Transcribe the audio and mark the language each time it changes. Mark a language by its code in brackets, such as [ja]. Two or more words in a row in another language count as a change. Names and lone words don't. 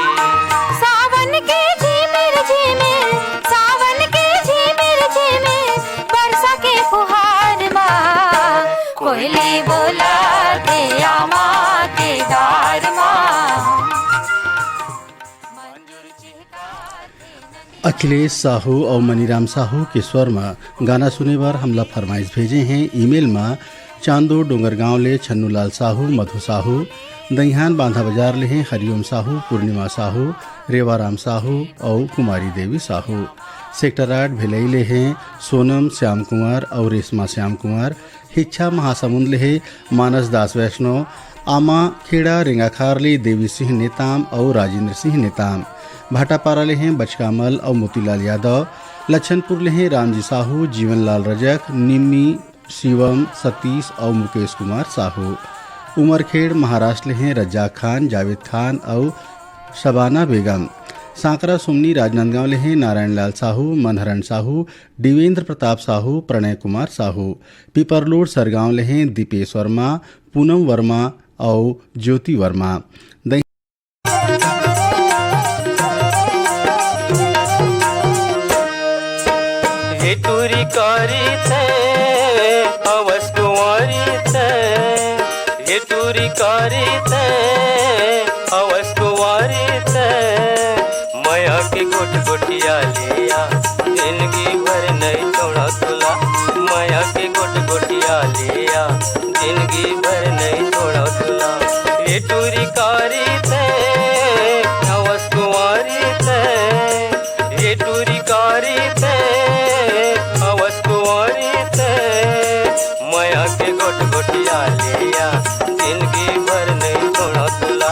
[hne] सावन के झिमिर झिमिर सावन के झिमिर झिमिर बरसा के फुहार माँ कोयली बोला दे आमा के दार माँ। अखिलेश साहू और मनीराम साहू के स्वर में गाना सुने बार हमला फरमाइश भेजे हैं। ईमेल में चांदो डोंगरगांव ले छन्नूलाल साहू, मधु साहू, दहिहान बांधा बाजार ले हैं हरिओम साहू, पूर्णिमा साहू, रेवाराम साहू और कुमारी देवी साहू। सेक्टर 8 भिलई ले हैं सोनम श्याम कुमार और रेशमा श्याम कुमार। हिच्छा महासमुंद ले है मानस दास वैष्णव, आमा खेड़ा रेंगाखार ले देवी सिंह नेताम और राजेंद्र सिंह नेताम। भाटापारा ले हैं बचकामल और मोतीलाल यादव। लच्छनपुर ले हैं रामजी साहू, जीवनलाल रजक, निम्मी, शिवम, सतीश और मुकेश कुमार साहू। उमरखेड़ महाराष्ट्र ले हैं रज्जाक खान, जावेद खान और शबाना बेगम। सांकरा सुमनी राजनांदगांव ले हैं नारायण लाल साहू, मनहरण साहू, देवेंद्र प्रताप साहू, प्रणय कुमार साहू। पिपरलोड सरगांव ले हैं दीपेश वर्मा, पूनम वर्मा और ज्योति वर्मा। हे टूरी कारी थे अवस कुंवारी थे। हे टूरी कारी थे अवस कुंवारी थे। माया के गोट गोटिया लिया जिंदगी भर नहीं छोड़ा तुला। माया के गोट गोटिया लिया जिंदगी भर नहीं छोड़ा तुला। हे टूरी कारी थे अवस कुंवारी थे। हे टूरी कारी थे अवस कुंवारी थे। माया के गोट गोटिया लिया जिंदगी भर नहीं छोड़ा तुला।